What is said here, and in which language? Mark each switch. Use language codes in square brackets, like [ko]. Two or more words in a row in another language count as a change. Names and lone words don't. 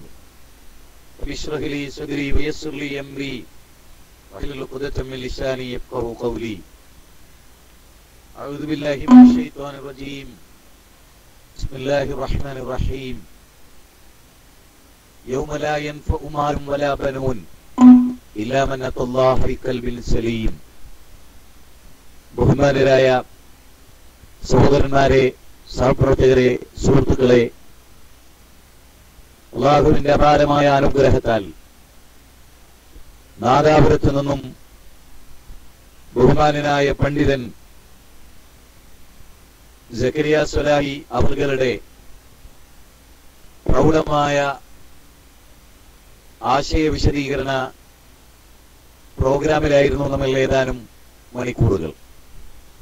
[ar] اشرح لي صدري ويسر لي أمري واحلل عقدة من لساني يفقهوا قولي. أعوذ بالله من الشيطان الرجيم. بسم الله الرحمن الرحيم. يوم لا ينفع مال ولا بنون إلا من أتى الله بقلب سليم. [ml] ബഹുമാനരായ സഹോദരന്മാരെ, സഹപ്രവർത്തകരെ, സുഹൃത്തുക്കളെ, അല്ലാഹുവിന്റെ അപാരമായ അനുഗ്രഹത്താൽ നാദാപുരത്തു നിന്നും ബഹുമാനനായ പണ്ഡിതൻ സക്കരിയ സലാഹി അവരുടെ പ്രൗഢമായ ആശയ വിശദീകരണ പ്രോഗ്രാമിലായിരുന്നു നമ്മൾ ഏതാനും മണിക്കൂറുകൾ.